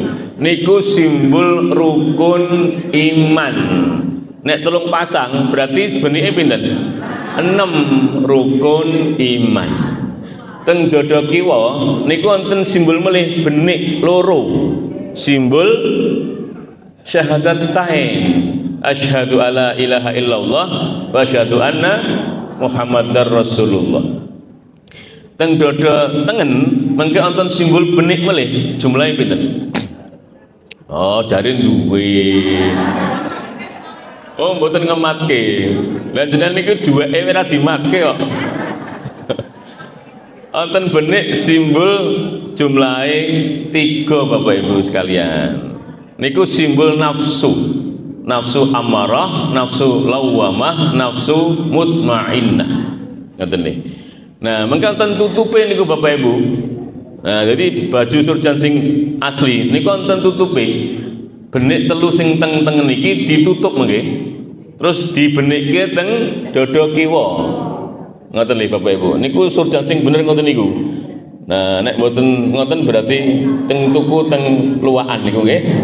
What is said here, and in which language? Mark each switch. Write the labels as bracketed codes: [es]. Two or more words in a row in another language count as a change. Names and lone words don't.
[jv] Niku simbol rukun iman. Nek telung pasang berarti benike pinten? 6 rukun iman. Teng dada kiwa niku wonten simbol melih benik loro. Simbol syahadatain. [ar] أشهد أن لا إله إلا الله وأشهد أن محمدا رسول الله. [jv] Teng dada tengen mengke wonten simbol benik melih jumlahe pinten? Oh, jare duwe. Oh, mboten ngematke. Lah jenengan niku duweke ora dimatke kok. Wonten benik simbol jumlahe 3 Bapak Ibu sekalian. Niku simbol nafsu. Nafsu amarah, nafsu lawamah, nafsu mutmainnah. Ngoten nggih. Nah, mengke wonten tutupe niku Bapak Ibu. Nah, jadi baju surjan sing asli niku wonten tutupe. Benik telu sing teng-tengen iki ditutup nggih. Terus dibenikke teng dada kiwa. Ngoten nggih Bapak Ibu. Niku surjan sing bener ngoten niku. Nah, nek mboten ngoten berarti teng tuku teng luwakan niku nggih.